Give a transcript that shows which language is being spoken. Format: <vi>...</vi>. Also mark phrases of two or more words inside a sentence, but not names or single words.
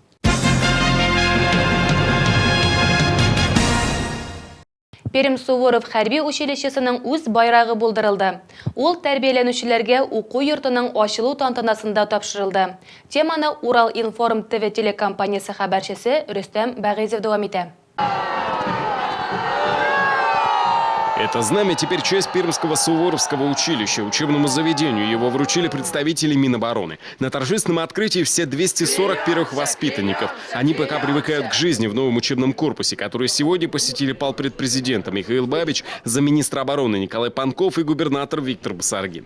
<tt>Пермь Суворов хәрби училищесының үз байрагы булдырылды. Ул тәрбияләнүчеләргә уку йортының ачылу тантанасында тапшырылды. Теманы Урал-Информ ТВ телекомпаниясе хәбәрчесе Рөстәм Бәгыйзов дәвам итә.</tt> <ru>Это знамя теперь часть Пермского Суворовского училища. Учебному заведению его вручили представители Минобороны. На торжественном открытии все 241 воспитанников. Они пока привыкают к жизни в новом учебном корпусе, который сегодня посетили полпредпрезидента Михаил Бабич, замминистра обороны Николай Панков и губернатор Виктор Басаргин.</ru>